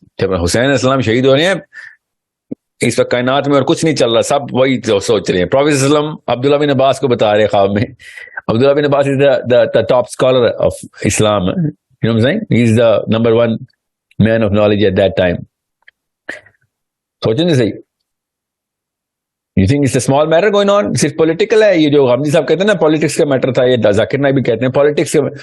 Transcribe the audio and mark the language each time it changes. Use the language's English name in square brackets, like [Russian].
[Urdu] جب حسین علیہ السلام شہید ہو رہے ہیں اس وقت کائنات میں اور کچھ نہیں چل رہا, سب وہی سوچ رہے ہیں. پروفیٹ صلی اللہ علیہ وسلم عبداللہ بن عباس کو بتا رہے ہیں خواب میں. [English] Abdullah bin Abbas is the top scholar of Islam. You know what I'm saying? He is the number one man of knowledge at that time. [Urdu] سوچیں نہیں صحیح. [English] You think it's a small matter going on? [Urdu] صرف پولیٹیکل ہے یہ جو غامدی صاحب کہتے ہیں نا, پالیٹکس کا میٹر تھا, یہ ذاکر نائک بھی کہتے ہیں پالیٹکس کا.